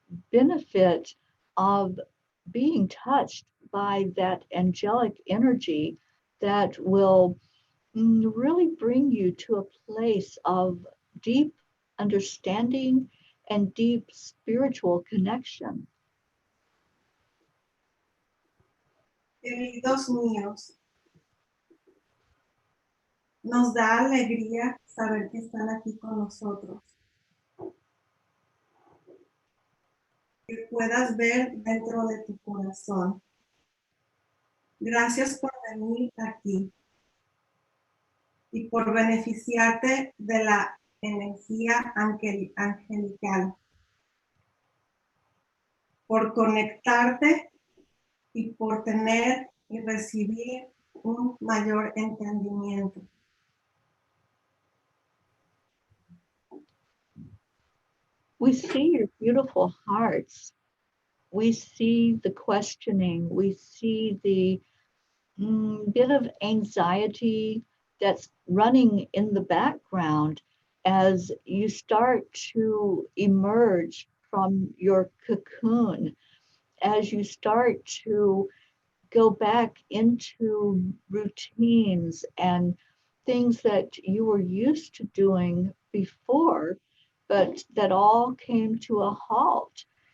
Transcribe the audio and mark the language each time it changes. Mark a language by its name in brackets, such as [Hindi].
[English] benefit of being touched by that angelic energy that will really bring you to a place of deep understanding and deep spiritual connection. [Spanish] Queridos míos, nos da alegría saber que están aquí con nosotros. Que puedas ver dentro de tu corazón. Gracias por venir aquí y por beneficiarte de la energía angelical, por conectarte y por tener y recibir un mayor entendimiento. [English] We see your beautiful hearts. We see the questioning. We see the bit of anxiety that's running in the background as you start to emerge from your cocoon, as you start to go back into routines and things that you were used to doing before, but that all came to a halt.